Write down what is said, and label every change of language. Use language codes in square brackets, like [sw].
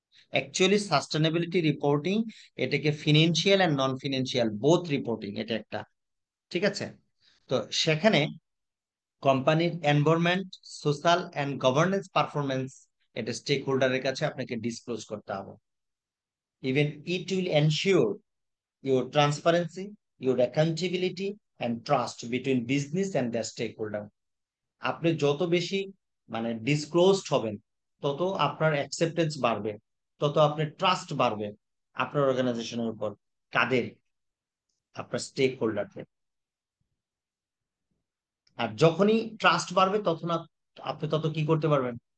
[bn] Actually sustainability reporting, এটাকে financial and non financial both reporting, এটা একটা, ঠিক আছে? তো সেখানে কোম্পানির environment, social and governance performance, এটা স্টেক হোল্ডারের কাছে আপনাকে ডিসক্লোজ করতে হবে। [en] Even it will ensure your transparency, your accountability and trust between business and the stakeholder. [bn] আপনি যত বেশি মানে ডিসক্লোজড হবেন, তত আপনার অ্যাকসেপ্টেন্স বাড়বে, তত আপনার ট্রাস্ট বাড়বে আপনার অর্গানাইজেশনের উপর। কাদের? আপনার স্টেক হোল্ডারদের। আর যখনই ট্রাস্ট বাড়বে তখন আপনি তত কি করতে পারবেন?